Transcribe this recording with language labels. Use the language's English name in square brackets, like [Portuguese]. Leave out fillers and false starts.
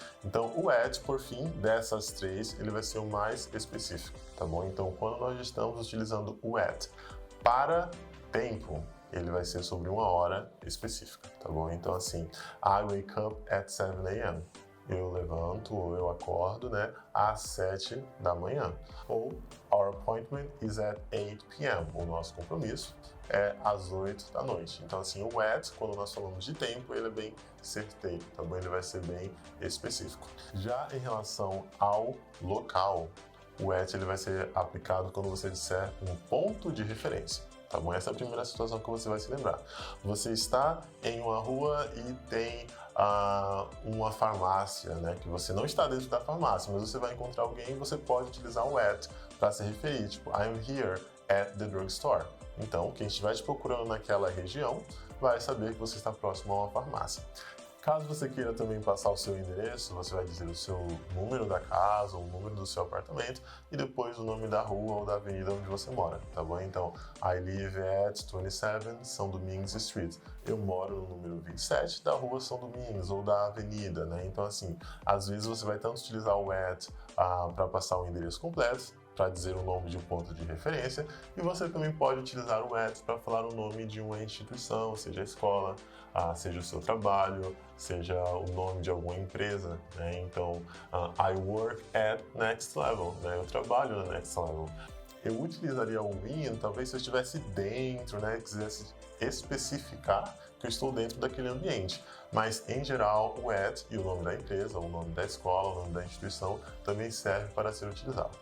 [Portuguese] Então, o at, por fim, dessas três, ele vai ser o mais específico, tá bom? Então, quando nós estamos utilizando o at para tempo, ele vai ser sobre uma hora específica, tá bom? Então, assim, [English] I wake up at 7 a.m. [Portuguese] Eu levanto ou eu acordo, né, às 7 da manhã. Ou, [English] our appointment is at 8 p.m. [Portuguese] O nosso compromisso é às 8 da noite. Então, assim, o at, quando nós falamos de tempo, ele é bem certeiro, tá bom? Ele vai ser bem específico. Já em relação ao local, o at ele vai ser aplicado quando você disser um ponto de referência. Tá bom? Essa é a primeira situação que você vai se lembrar. Você está em uma rua e tem uma farmácia, né? Que você não está dentro da farmácia, mas você vai encontrar alguém e você pode utilizar o at para se referir. Tipo, [English] I'm here at the drugstore. [Portuguese] Então, quem estiver te procurando naquela região vai saber que você está próximo a uma farmácia. Caso você queira também passar o seu endereço, você vai dizer o seu número da casa, o número do seu apartamento e depois o nome da rua ou da avenida onde você mora, tá bom? Então, [English] I live at 27 São Domingos Street. [Portuguese] Eu moro no número 27 da rua São Domingos ou da avenida, né? Então, assim, às vezes você vai tanto utilizar o at para passar o endereço completo, para dizer o nome de um ponto de referência, e você também pode utilizar o at para falar o nome de uma instituição, seja a escola, seja o seu trabalho, seja o nome de alguma empresa, né? Então, [English] I work at Next Level, [Portuguese] né? Eu trabalho na Next Level. Eu utilizaria o in, talvez se eu estivesse dentro, né, quisesse especificar que eu estou dentro daquele ambiente. Mas, em geral, o at e o nome da empresa, o nome da escola, o nome da instituição também serve para ser utilizado.